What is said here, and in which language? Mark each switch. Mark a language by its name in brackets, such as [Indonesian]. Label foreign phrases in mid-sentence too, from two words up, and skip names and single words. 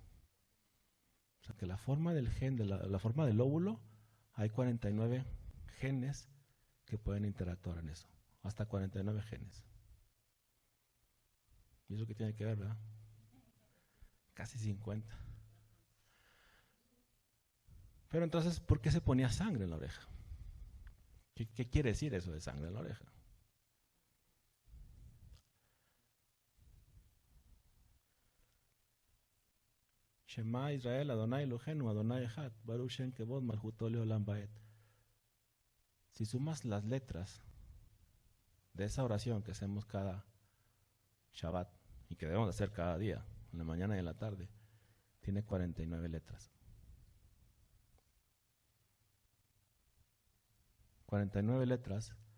[Spanish] O sea que la forma del la forma del lóbulo, hay 49 genes que pueden interactuar en eso, hasta 49 genes. ¿Y eso qué tiene que ver, verdad? Casi 50. Pero entonces, ¿por qué se ponía sangre en la oreja? ¿Qué quiere decir eso de sangre en la oreja? [Hebrew] שמע ישראל, אדוני אלוהינו, אדוני אחד, ברוך שם כבוד, מלכותו לעולם ועד. [Spanish] Si sumas las letras de esa oración que hacemos cada Shabbat y que debemos hacer cada día, en la mañana y en la tarde, tiene 49 letras. 49 letras.